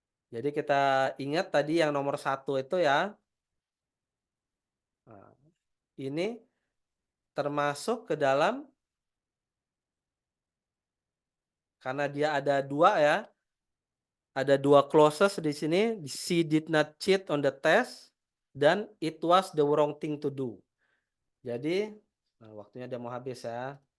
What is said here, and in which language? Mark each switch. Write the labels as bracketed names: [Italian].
[Indonesian] Jadi kita ingat tadi yang nomor 1 itu ya. Nah, ini termasuk ke dalam, karena dia ada dua ya, ada dua clauses di sini. [English] She did not cheat on the test [Indonesian] dan [English] it was the wrong thing to do. [Indonesian] Jadi, waktunya udah mau habis ya.